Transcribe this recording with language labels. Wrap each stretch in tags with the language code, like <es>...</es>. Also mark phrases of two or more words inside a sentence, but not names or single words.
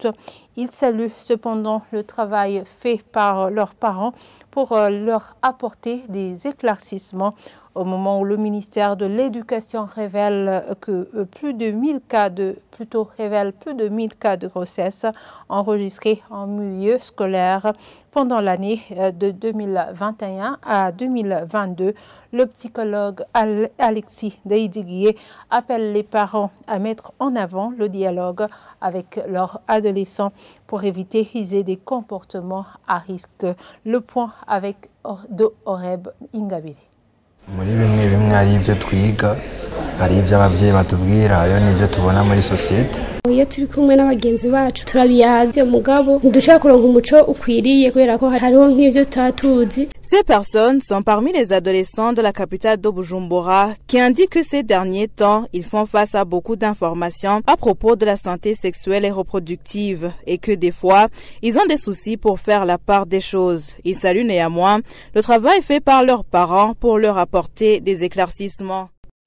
<fr>Ils saluent cependant le travail fait par leurs parents pour leur apporter des éclaircissements au moment où le ministère de l'Éducation révèle plus de 1000 cas de grossesse enregistrés en milieu scolaire pendant l'année de 2021 à 2022. Le psychologue Alexis Deidiguié appelle les parents à mettre en avant le dialogue avec leurs adolescents pour éviter des comportements à risque. Le point avec Oreb Ingabire.</fr> <rn>Muri bimwe hari ibyo twiga, hari ibyo abavyeyi batubwira, hariho n'ibyo tubona muri societe. Iyo turi kumwe n'abagenzi bacu turabiyaga mugabo ntidushaka kuronka umuco ukwiriye kubera ko hariho nk'ivyo tatuzi.</rn> <fr>Ces personnes sont parmi les adolescents de la capitale de Bujumbura qui indiquent que ces derniers temps, ils font face à beaucoup d'informations à propos de la santé sexuelle et reproductive et que des fois, ils ont des soucis pour faire la part des choses. Ils saluent néanmoins le travail fait par leurs parents pour leur apporter des éclaircissements.</fr>